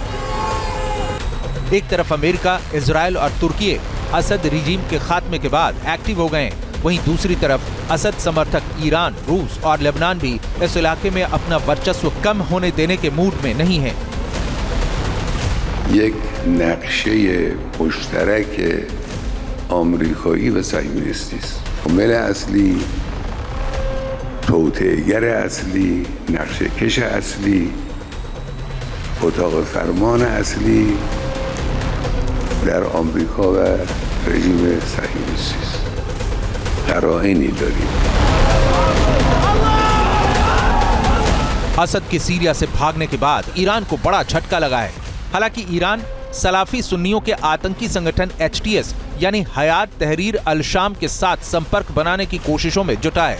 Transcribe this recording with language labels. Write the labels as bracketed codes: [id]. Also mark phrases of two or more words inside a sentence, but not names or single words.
[hi] एक तरफ अमेरिका, इजराइल और तुर्की असद रिजीम के खात्मे के बाद एक्टिव हो गए, वहीं दूसरी तरफ असद समर्थक ईरान, रूस और लेबनान भी इस इलाके में अपना वर्चस्व कम होने देने के मूड में नहीं है। [fa] یک نقشه مشترک آمریکایی و صهیونیستی است. عامل اصلی، توطئه‌گر اصلی، نقشه‌کش اصلی، اتاق فرمان اصلی در آمریکا و رژیم صهیونیستی است. قرائنی داریم. [hi] असद के सीरिया से भागने के बाद ईरान को बड़ा झटका लगा है। हालांकि ईरान सलाफी सुन्नियों के आतंकी संगठन HTS यानी हयात तहरीर अल शाम के साथ संपर्क बनाने की कोशिशों में जुटा है।